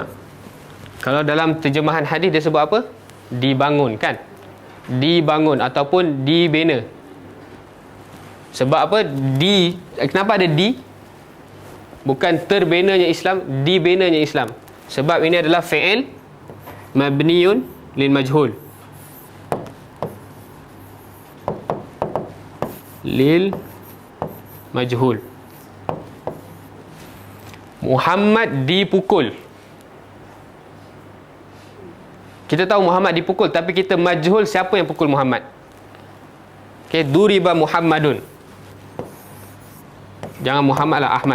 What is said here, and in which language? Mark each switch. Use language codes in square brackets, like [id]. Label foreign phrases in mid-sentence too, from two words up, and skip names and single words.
[ms] Kalau dalam terjemahan hadis dia sebut apa? Dibangun kan? Dibangun ataupun dibina. Sebab apa? Kenapa ada di? Bukan terbinanya Islam, dibinanya Islam. Sebab ini adalah [ar] فعل مبني للمجهول. للمجهول. [ms] Muhammad dipukul. Kita tahu Muhammad dipukul, tapi kita majhul siapa yang pukul Muhammad. Okey, [ar] ضرب محمد. [ms] Jangan Muhammad lah, Ahmad.